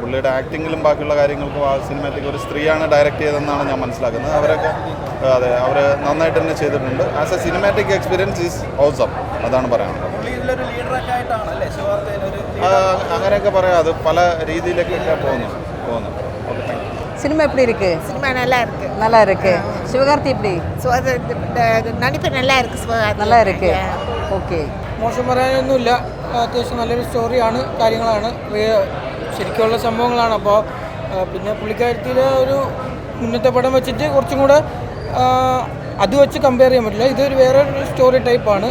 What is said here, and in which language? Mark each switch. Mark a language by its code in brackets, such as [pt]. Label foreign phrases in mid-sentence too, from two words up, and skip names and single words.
[ml] പുള്ളിയുടെ ആക്ടിങ്ങിലും ബാക്കിയുള്ള കാര്യങ്ങൾക്കും ആ സിനിമാറ്റിക് ഒരു സ്ത്രീയാണ് ഡയറക്റ്റ് ചെയ്തതെന്നാണ് ഞാൻ മനസ്സിലാക്കുന്നത്. അവരൊക്കെ അതെ, അവർ നന്നായിട്ട് തന്നെ ചെയ്തിട്ടുണ്ട്. [en] as a cinematic experience is awesome. [ml] അതാണ് പറയാനുള്ളത്. അങ്ങനെയൊക്കെ പറയാം. അത് പല രീതിയിലേക്കൊക്കെ പോകുന്നു. [ta] சினிமா எப்படி இருக்கு? சினிமா நல்லா இருக்கு. நல்லா இருக்கு. சிவகார்த்தி எப்படி? நடிப்பு நல்லா இருக்கு. நல்லா இருக்கு. [ml] ഓക്കെ. മോശം പറയാനൊന്നുമില്ല. അത്യാവശ്യം നല്ലൊരു സ്റ്റോറിയാണ്, കാര്യങ്ങളാണ്, ശരിക്കുള്ള സംഭവങ്ങളാണ്. അപ്പോൾ പിന്നെ പുള്ളിക്കാരത്തിലെ ഒരു മുന്നത്തെ പടം വെച്ചിട്ട് കുറച്ചും കൂടെ അത് വെച്ച് കമ്പയർ ചെയ്യാൻ പറ്റില്ല. ഇതൊരു വേറെ ഒരു സ്റ്റോറി ടൈപ്പാണ്.